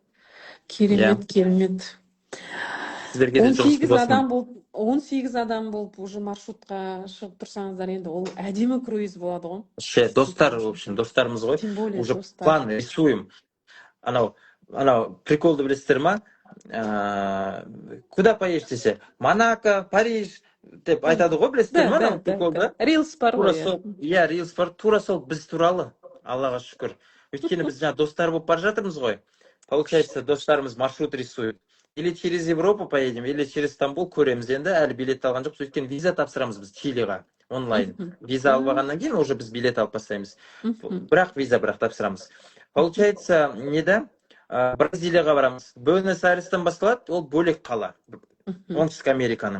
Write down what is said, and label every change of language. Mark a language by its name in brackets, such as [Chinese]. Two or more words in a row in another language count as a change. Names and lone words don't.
[Kazakh] Керемет. 18 адам болып уже маршрутқа шығып тұрсаңыздар, енді ол әдемі круиз болады ғой. Достар, [Russian] в общем, [Kazakh] достарымыз ғой. [Russian] Уже план рисуем. [Kazakh] Анау приколды білесіздер ма? [Russian] Куда поедешь десе? [Kazakh] Монако, Париж деп айтады ғой, білесіздер ма? Анау приколды. Рилс бар ғой. Иә, рилс бар. Тура сол біз туралы. Аллаға шүкір. Өйткені біз жаңа достар болып бара жатырмыз ғой. [Russian] Получается, достарымыз маршрут рисует. Или через Европу поедем, или через Стамбул [Kazakh] көреміз енді, әлі билет алған жоқпыз. Өйткені виза тапсырамыз біз Чилиға онлайн. Виза алғаннан кейін уже біз билет алып бастаймыз. Бірақ тапсырамыз. Получается, неде? Бразилияға барамыз. Буэнос-Айрестен басталады, ол бөлек қала. Оңтүстік Американың.